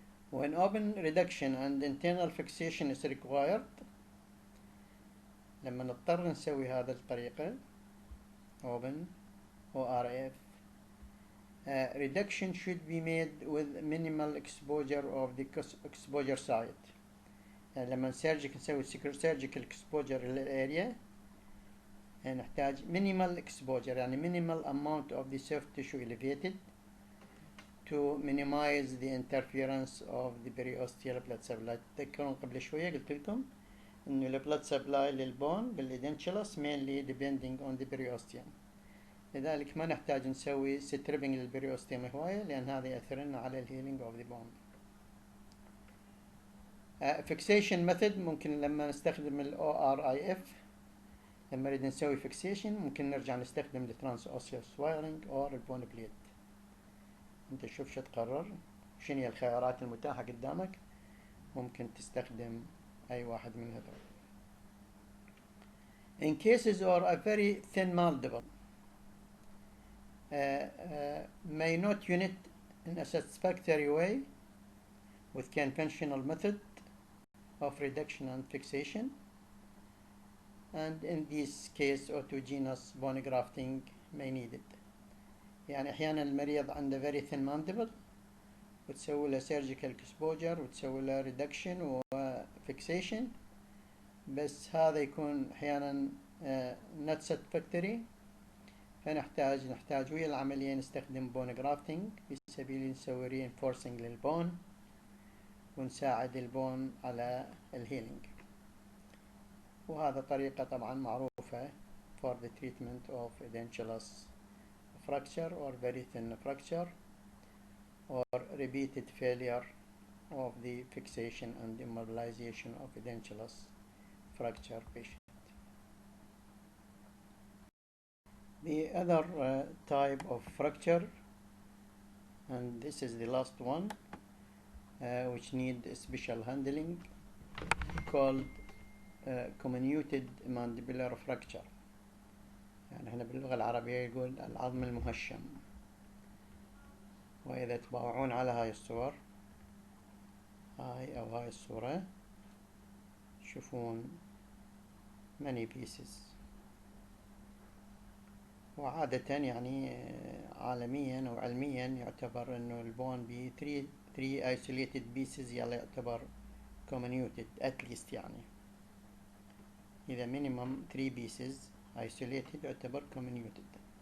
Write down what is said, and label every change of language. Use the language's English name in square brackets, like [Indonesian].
[English] When open reduction and internal fixation is required، [Arabic] لما نضطر نسوي هذا الطريقة [English] open ORF، reduction should be made with minimal exposure of the exposure site. [Arabic] يعني لما نسوي surgical exposure للاريا نحتاج minimal exposure، يعني [English] minimal amount of the soft tissue elevated to minimize the interference of the periosteal blood supply. [Arabic] تذكرون قبل شوية قلت لكم إنه ال blood supply للبون بالدنتشلس mainly depending on the periosteum. لذلك ما نحتاج نسوي ستريبنج للبريوستيم هواية، لأن هذا يأثر لنا على الهيلينج اوف ذا بون. فيكسيشن ميثود ممكن لما نستخدم ال ORIF، لما نريد نسوي فيكسيشن ممكن نرجع نستخدم الترانس اوسيوس وايرنج او البون بليد. انت شوف شو تقرر، شنو هي الخيارات المتاحة قدامك، ممكن تستخدم اي واحد من هذول. [English] In cases or a very thin mandible may not unit in a satisfactory way with conventional method of reduction and fixation, and in this case autogenous bone grafting may need it. [Arabic] يعني احيانا المريض عنده very thin mandible وتسوي له surgical exposure وتسوي له reduction و fixation، بس هذا يكون احيانا [English] not satisfactory، [Arabic] فنحتاج ويا العملية نستخدم بون جرافتنج في سبيل نسوي reinforcing للبون ونساعد البون على الهيلينج. وهذا طريقة طبعا معروفة [English] for the treatment of edentulous fracture or very thin fracture or repeated failure of the fixation and immobilization of edentulous fracture patient. The other type of fracture, and this is the last one, which need special handling, called comminuted mandibular fracture. [Arabic] يعني هنا باللغة العربية يقول العظم المهشم. وإذا تباوعون على هاي الصور، هاي الصورة، تشوفون many pieces. وعادة يعني عالميا أو علميا يعتبر إنه البون ب 3 isolated pieces يلا يعتبر comminuted at least. يعني إذا minimum 3 pieces isolated يعتبر comminuted.